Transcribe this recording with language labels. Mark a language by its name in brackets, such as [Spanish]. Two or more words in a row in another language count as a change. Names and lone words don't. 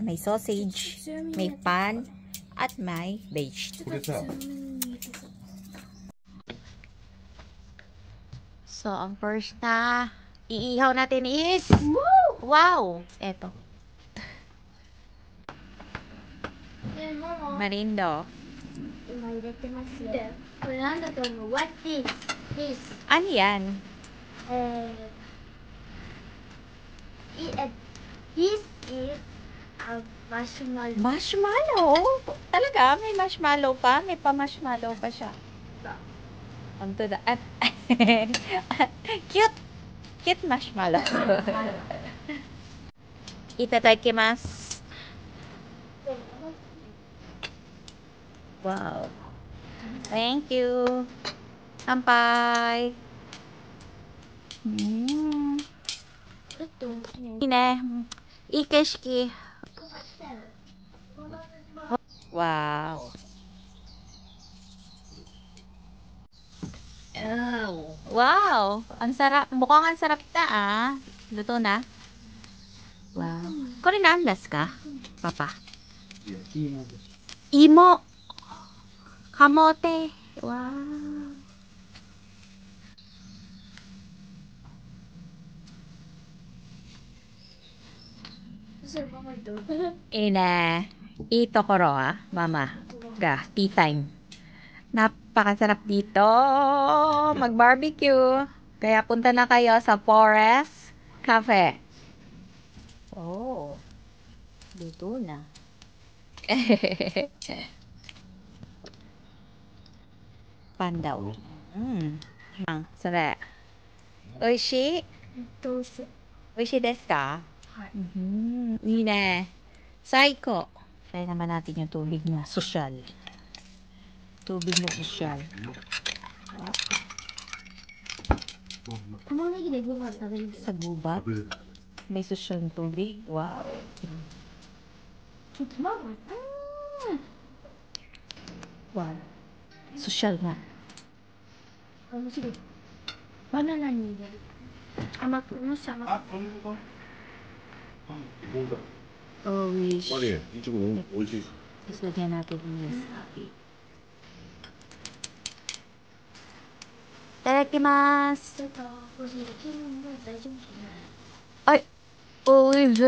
[Filipino] May sausage. May pan. At may vegetable. So, ang first na iihaw natin is wow! Eto. Marindo. [Japanese] 今入れてますよこれなんだと思う [English] What is this? [Filipino] Ano yan? [English] This is a marshmallow. Marshmallow? [Filipino] Talaga? May marshmallow pa? May pa-marshmallow pa siya. [English] Onto the... Cute! Cute marshmallow. Itadakimasu. Wow. Thank you. [Japanese] Kanpai. いい景色. [English] Wow. [Filipino] Wow. Ang sarap. Mukhang ang sarap na ah. Luto na. Wow. [Japanese] これ何ですか？パパ。芋. [Filipino] Kamote. Wow. [Japanese] いいところママが [English] tea time. [Filipino] Napakasarap dito mag-barbecue. Kaya punta na kayo sa Forest Cafe. Oh. Luto na. Pan daw. [Japanese] それ。おいしい？おいしいですか？いいね。 [Filipino] 最高。Try naman natin yung tubig na sosyal. Tubig na sosyal. Sa gubat? May sosyal na tubig? Wow. Wow. Sosyal nga. [Japanese] Banana に入れる。甘く、もし甘く。あ、これか。あ、ほんだ。おいしい。マリエ、いちごおいしい。 [Filipino] Tapos lagyan natin yung wasabi. [Japanese] いただきます。はい。おいしい。